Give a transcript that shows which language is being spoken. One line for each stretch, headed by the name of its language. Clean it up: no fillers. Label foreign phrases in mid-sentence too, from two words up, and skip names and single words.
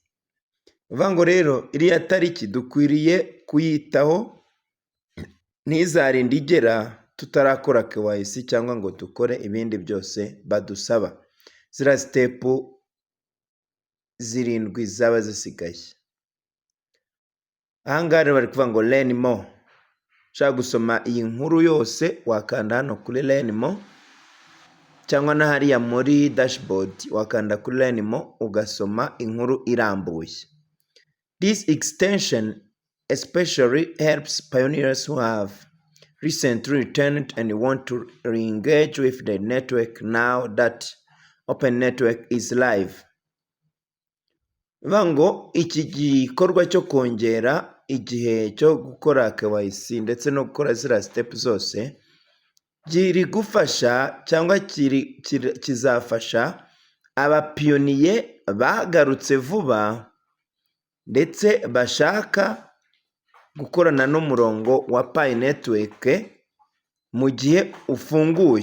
Kinyarwanda: Bivuga ngo rero iriya tariki dukwiriye kuyitaho, ntizarinde igera tutarakora KYC cyangwa ngo dukore ibindi byose badusaba. Zira step 7 zaba zisigaye. Ahangaha rero bari kuvuga ngo
English: learn more.
Kinyarwanda: Ushaka gusoma iyi nkuru yose wakanda hano kuri
English: learn more,
Kinyarwanda: cyangwa na hariya muri dashboard wakanda kuri
English: learn more
Kinyarwanda: ugasoma inkuru irambuye.
English: This extension especially helps pioneers who have recently returned and want to re-engage with the network now that Open Network is live.
Kinyarwanda: Bivuga ngo iki gikorwa cyo kongera igihe cyo gukora KYC ndetse no gukora zira step zose kiri gufasha cyangwa kizafasha abapiyoniye bagarutse vuba ndetse bashaka gukorana n'umurongo wa Pi Network mu gihe ufunguye.